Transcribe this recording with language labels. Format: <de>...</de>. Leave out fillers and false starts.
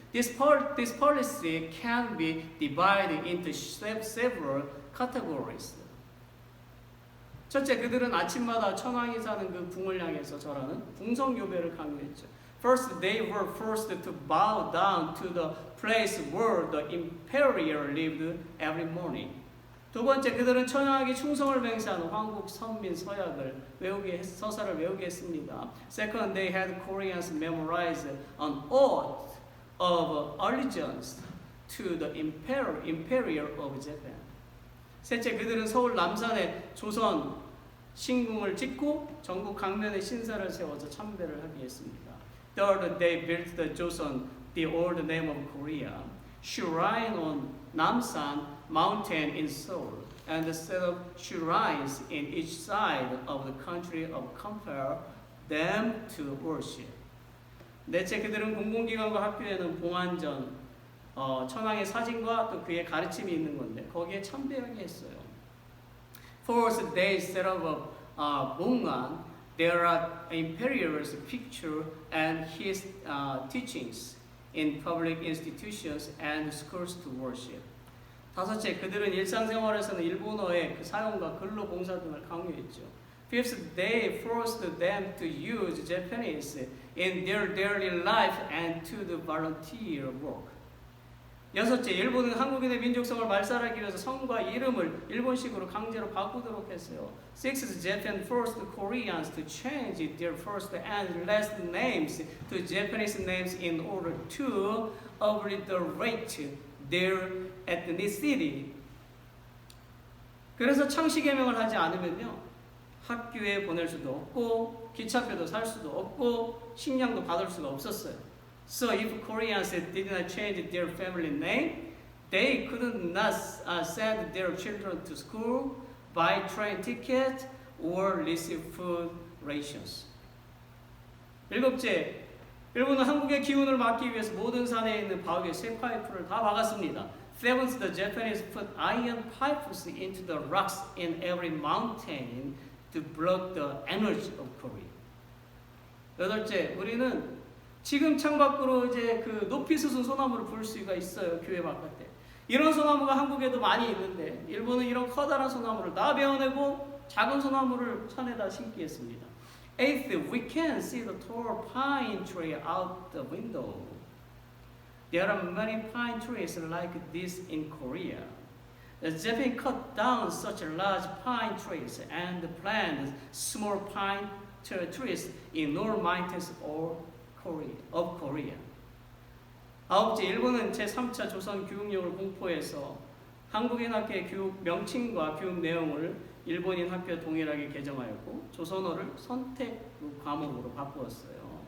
<en>This policy can be divided into several categories.</en> <ko>첫째, 그들은 아침마다 천황이 사는 그 궁을 향해서 절하는 궁성요배를 강요했죠.</ko> <en>First, they were forced to bow down to the place where the emperor lived every morning.</en> <ko>두 번째, 그들은 천황에게 충성을 맹세하는 황국 선민 서약을 서사를 외우게 했습니다.</ko> <en>Second, they had Koreans memorize an oath of allegiance to the emperor of Japan.</en> <ko>셋째, 그들은 서울 남산에 조선 신궁을 짓고 전국 강변에 신사를 세워서 참배를 하게 했습니다.</ko> <en>Third, they built the Joseon, the old name of Korea, shrine on Namsan mountain in Seoul, and set up shrines in each side of the country of compare them to worship.</en> <ko>넷째, 그들은 공공기관과 학교에는 봉안전, 천황의 사진과 또 그의 가르침이 있는 건데 거기에 참배하게 했어요.</ko> <en>Fourth, they set up a 봉안. There are emperor's picture and his teachings in public institutions and schools to worship.</en> <ko>다섯째, 그들은 일상생활에서는 일본어의 그 사용과 근로 봉사 등을 강요했죠.</ko> <en>Fifth, they forced them to use Japanese in their daily life and to the volunteer work.</en> <ko>여섯째, 일본은 한국인의 민족성을 말살하기 위해서 성과 이름을 일본식으로 강제로 바꾸도록 했어요.</ko> <en>Sixth, Japan forced Koreans to change their first and last names to Japanese names in order to obliterate their ethnicity.</en> <ko>그래서 창씨 개명을 하지 않으면요, 학교에 보낼 수도 없고 기차표도 살 수도 없고 식량도 받을 수가 없었어요.</ko> <en>So if Koreans did not change their family name, they could not send their children to school, buy train ticket, or receive food rations.</en> <ko>일곱째, 일본은 한국의 기운을 막기 위해서 모든 산에 있는 벽에 쇠 파이프를 다 박았습니다.</ko> <en>Seventh, the Japanese put iron pipes into the rocks in every mountain to block the energy of Korea.</en> <ko>여덟째, 우리는 지금 창밖으로 이제 그 높이 솟은 소나무를 볼 수가 있어요. 교회 바깥에. 이런 소나무가 한국에도 많이 있는데 일본은 이런 커다란 소나무를 다 베어내고 작은 소나무를 산에다 심기 했습니다.</ko> <en>Eighth, we can see the tall pine tree out the window. There are many pine trees like this in Korea. The Japan cut down such large pine trees and planted small pine trees in all mountains of Korea.</en> <ko>아홉째, 일본은 제3차 조선 교육령을 공포해서 한국인 학교의 교육 명칭과 교육 내용을 일본인 학교와 동일하게 개정하였고 조선어를 선택 과목으로 바꾸었어요.</ko>